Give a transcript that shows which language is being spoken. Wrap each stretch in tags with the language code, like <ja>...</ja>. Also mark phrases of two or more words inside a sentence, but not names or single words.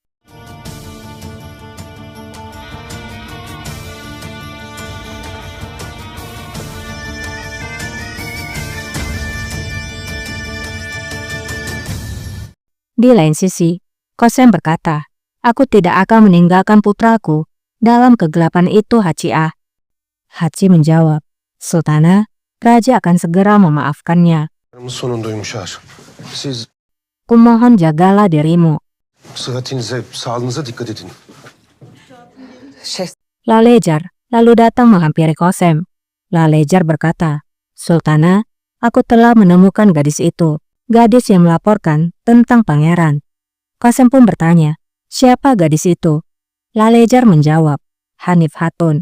<id>Di lain sisi, Kosem berkata, "Aku tidak akan meninggalkan putraku dalam kegelapan itu, Hachi Ah." Hachi menjawab, Sultana, raja akan segera memaafkannya.</id> <tr>Sonunda yumuşar. Siz</tr> <id>Kumohon jagalah dirimu.</id> <tr>sıhhatinize, sağlığınıza dikkat edin.</tr> <id>Lalejar lalu datang menghampiri Kosem. Lalejar berkata, Sultana, aku telah menemukan gadis itu. Gadis yang melaporkan tentang pangeran. Kosem pun bertanya, siapa gadis itu? Lalejar menjawab, Hanif Hatun.</id>